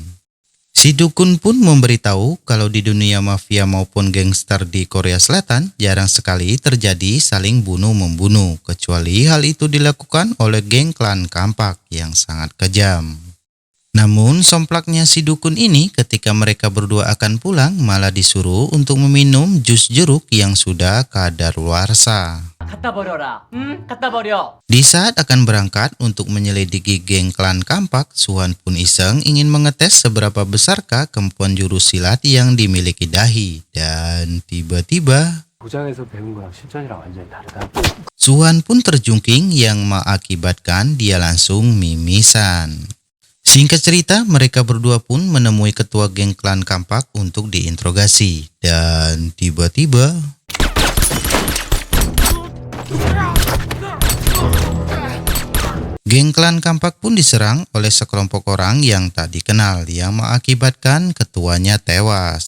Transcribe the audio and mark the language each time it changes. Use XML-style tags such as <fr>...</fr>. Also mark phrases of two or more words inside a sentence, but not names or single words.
<id>Si dukun pun memberitahu kalau di dunia mafia maupun gangster di Korea Selatan jarang sekali terjadi saling bunuh-membunuh, kecuali hal itu dilakukan oleh geng klan Kampak yang sangat kejam. Namun somplaknya si dukun ini ketika mereka berdua akan pulang malah disuruh untuk meminum jus jeruk yang sudah kadaluarsa.</id> <ko>갖다 버려라. 응? 갖다 버려.</ko> <id>Di saat akan berangkat untuk menyelidiki geng klan Kampak, Suhan pun iseng ingin mengetes seberapa besarkah kemampuan jurus silat yang dimiliki Dahi. Dan tiba-tiba</id> <ko>도장에서 배운 거랑 실전이랑 완전히 다르다.</ko> <id>Suhan pun terjungking yang mengakibatkan dia langsung mimisan. Singkat cerita, mereka berdua pun menemui ketua geng klan Kampak untuk diinterogasi. Dan tiba-tiba geng klan Kampak pun diserang oleh sekelompok orang yang tak dikenal yang mengakibatkan ketuanya tewas.</id>